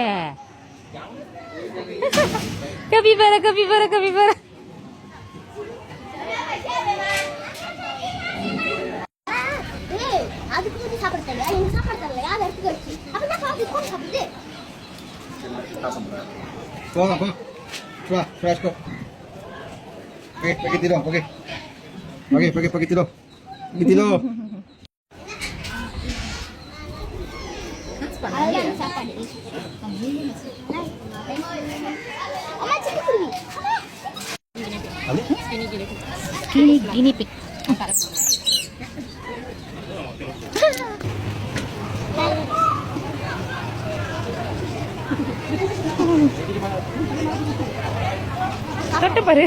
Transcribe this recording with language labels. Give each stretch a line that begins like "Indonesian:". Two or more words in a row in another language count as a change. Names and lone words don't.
Tamil: கபிபரா கபிபரா கபிபரா. அதுக்கு வந்து சாப்பிட தெரியல. எனக்கு சாப்பிட தெரியல. யார் எடுத்து வச்சு அப்பதான் சாப்பிடுது. போங்க போ. வா,
English: fresh go.
Indonesian: Oke, pergi tidur, oke. Oke, pergi tidur. Pergi tidur.
Tamil: அதுதான் சாப்பாடு. அம்மா சிக்கன் குருவி.
English: guinea pig.
Tamil: தொட்டு பாரு.